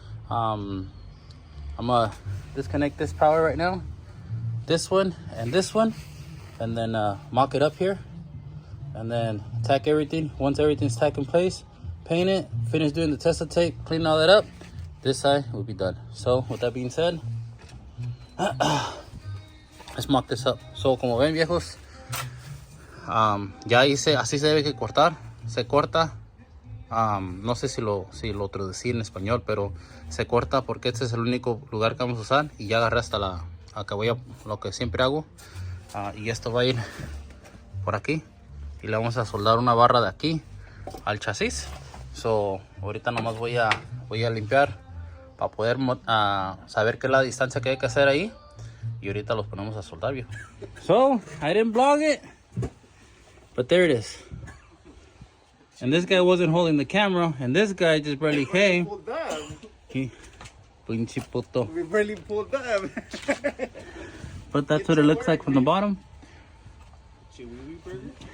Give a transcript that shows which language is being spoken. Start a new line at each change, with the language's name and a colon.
English: I'm gonna disconnect this power right now, this one, and then mock it up here, and then tack everything. Once everything's tacked in place, paint it, finish doing the tester tape, clean all that up, this side will be done. So with that being said, let's mock this up.
Spanish: So como ven, viejos, ya hice, así se debe que cortar, se corta. No sé si lo traducí en español, pero se corta porque este es el único lugar que vamos a usar, y ya agarré hasta acá voy a lo que siempre hago, y esto va a ir por aquí, y le vamos a soldar una barra de aquí al chasis. So ahorita nomás voy a limpiar para poder saber qué es la distancia que hay que hacer ahí, y ahorita los ponemos a soldar, viejo.
English: So I didn't vlog it, but there it is. And this guy wasn't holding the camera, and this guy just barely came. He we barely pulled that. But that's what it looks like from the bottom. Chihuahua burger?